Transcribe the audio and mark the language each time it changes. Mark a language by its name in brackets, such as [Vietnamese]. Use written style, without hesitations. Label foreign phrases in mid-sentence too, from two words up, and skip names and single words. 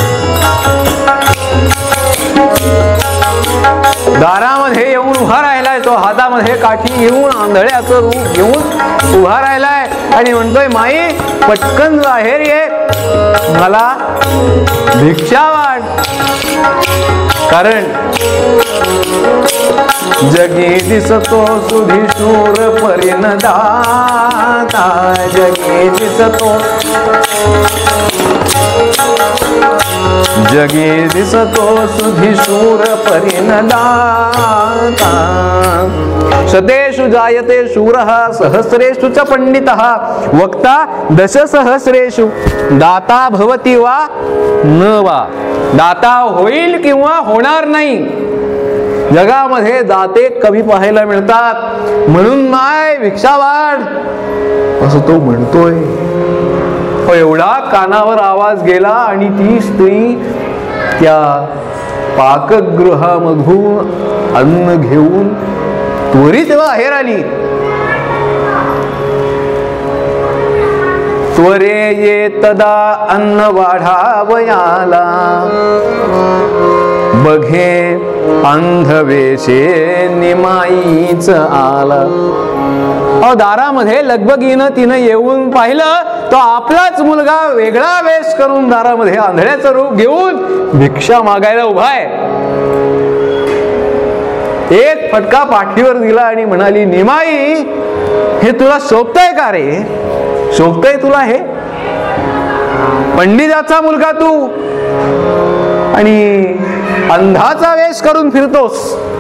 [Marathi] दारामध्ये येऊन उभा राहिलाय तो, हातामध्ये काठी घेऊन आंधळ्याचं रूप घेऊन उभा राहिलाय आणि म्हणतोय, माई पटकन बाहेर ये, मला भिक्षा वाढ. कारण जगी दिसतो सुधीशूर परिणदाता, जगी दिसतो सुधीशूर परिणदाता. [Sanskrit] शतेषु जायते शूरः सहस्रेषु च पंडितः वक्ता दशसहस्रेषु दाता भवति वा न वा. [Marathi] दाता होईल किंवा होणार नाही. जगामध्ये दाते कमी पाहायला मिळतात, म्हणून माय भिक्षा वाढ असं तो म्हणतोय. एवढा कानावर आवाज गेला आणि ती स्त्री त्या पाकगृहामधून अन्न घेऊन त्वरित बाहेर आली. त्वरे ये तदा अन्न वाढावयाला, बघे अंधवेशे निमाईच आला. दारामध्ये लगबगीनं तिनं येऊन पाहिलं, तो आपलाच मुलगा वेगळा वेश करून दारामध्ये आंधळ्याचं रूप घेऊन भिक्षा मागायला उभा आहे. एक फटका पाठीवर दिला आणि म्हणाली, निमाई हे तुला शोभतंय का रे, शोभतंय तुला हे, पंडिताचा मुलगा तू आणि अंधाचा वेश करून फिरतोस.